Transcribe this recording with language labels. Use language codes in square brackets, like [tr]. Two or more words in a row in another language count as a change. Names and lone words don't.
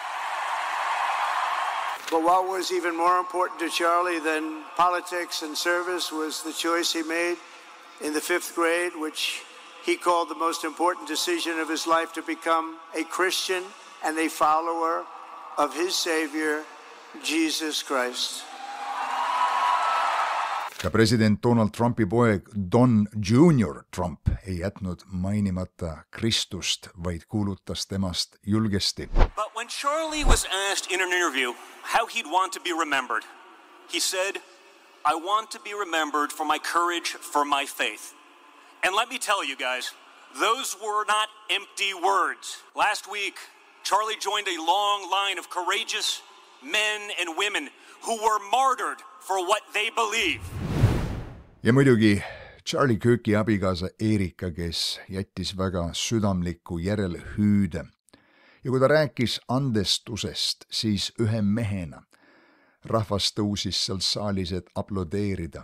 [en] But what was even more important to Charlie than politics and service was the choice he made in the 5th grade, which he called the most important decision of his life, to become a Christian and a follower of his Savior, Jesus Christ. [et] Ka president Donald Trumpi poeg Don Jr. Trump ei jätnud mainimata Kristust, vaid kuulutas temast julgesti. [en] But when Charlie was asked in an interview how he'd want to be remembered, he said, "I want to be remembered for my courage, for my faith." And let me tell you guys, those were not empty words. Last week, Charlie joined a long line of courageous men and women who were martyred for what they believe. [et] Ja muidugi Charlie Kirki abikaasa Erika, kes jättis väga südamliku järelhüüde. Ja kui ta rääkis andestusest, siis ühe mehena rahvas tõusis seal saalis, et aplodeerida.